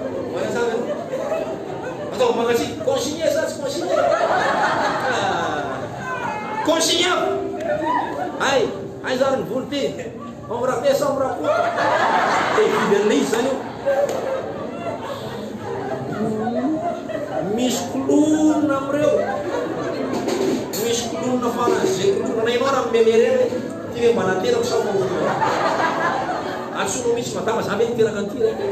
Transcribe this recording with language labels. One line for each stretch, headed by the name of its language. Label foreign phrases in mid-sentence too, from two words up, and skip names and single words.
Malagasy: Mana sa ve? Atao, mangatsiaka. Consigné sa tsy consigné? Ah. Consigné. Ay, ay, zary ny volo ty.
French: On me rappelle ça, on me rappelle.
Malagasy: Dia vidy an'ilay izy izany io. Misy kolonina amin'ireo. Misy kolonina faran'izay kolonina. Na ianao raha mimemery hoe ty hoe mba nateraka sa moa. Antsoinao mihitsy madama, za ve niteraka an'ity re?